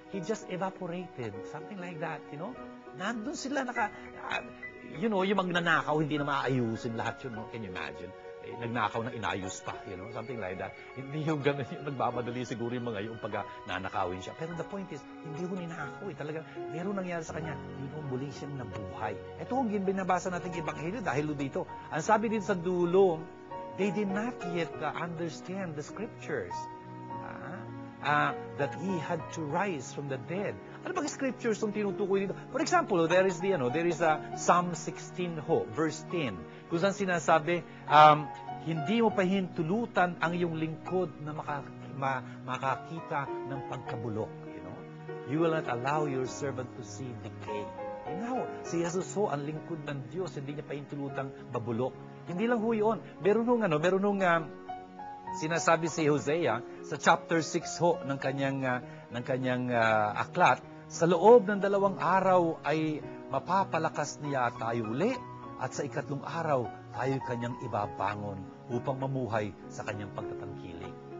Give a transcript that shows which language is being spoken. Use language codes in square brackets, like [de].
[en] He just evaporated, something like that, [tl] Nandun sila yung magnanakaw, hindi na maayusin lahat yun, no? [en] Can you imagine? [tl] Nagnakaw na inayos pa, [en] something like that. [tl] Hindi yung ganun yung nagmamadali siguro yung mga yung pag nanakawin siya. Pero [en] the point is, [tl] hindi ko ninakaw talaga, meron nangyari sa kanya, muli siyang nabuhay. Ito ang binabasa nating Ebanghelyo dahil dito. Ang sabi din sa dulo, [en] they did not yet understand the scriptures. That he had to rise from the dead. [tl] Ano bang scriptures yung tinutukoy dito? [en] For example, there is Psalm 16 verse 10, [tl] kung saan sinasabi, hindi mo pahintulutan ang iyong lingkod na makakita ng pagkabulok. [en] You will not allow your servant to see decay. [tl] Si Jesus ang lingkod ng Diyos, hindi niya pahintulutang babulok. Hindi lang yun. Meron nung sinasabi si Hosea sa chapter 6 ng kanyang aklat, sa loob ng 2 araw ay mapapalakas niya tayo uli, at sa 3 araw tayo kanyang ibabangon upang mamuhay sa kanyang pagtatangkilik.